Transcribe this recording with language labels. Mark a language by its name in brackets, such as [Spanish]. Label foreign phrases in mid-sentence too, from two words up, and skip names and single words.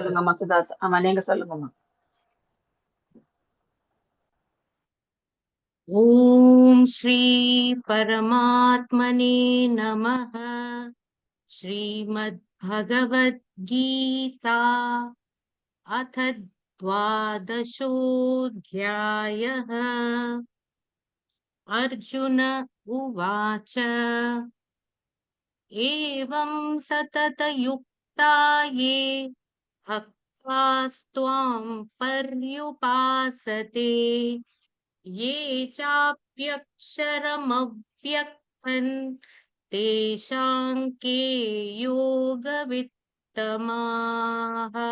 [Tamil] சொல்லுங்கம்மா சுதாதா. ஆமா நீங்க சொல்லுங்கம்மா. [Sanskrit] ॐ श्री परमात्मने नमः. श्रीमद् भगवद् गीता अथ द्वादशोऽध्यायः। अर्जुन उवाच एवं सततयुक्ता ये भक्तास्त्वां पर्युपासते ये चाप्यक्षरमव्यक्तं तेषां के योगवित्तमाः।